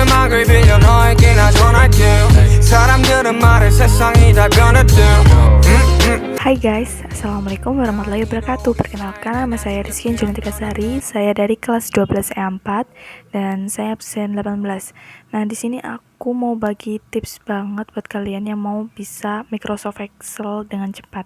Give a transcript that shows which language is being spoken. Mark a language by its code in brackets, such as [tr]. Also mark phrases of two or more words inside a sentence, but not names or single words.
[ko] 부탁을 빌려 너에게 나 전할게 사람들은 말해 세상이 다 변했대. [id] Hai guys, [ar] السلام عليكم ورحمة الله وبركاته. [id] Perkenalkan, nama saya Rizky Junatika Sari. Saya dari kelas 12 E4 dan saya absen 18. Nah, di sini aku mau bagi tips banget buat kalian yang mau bisa Microsoft Excel dengan cepat.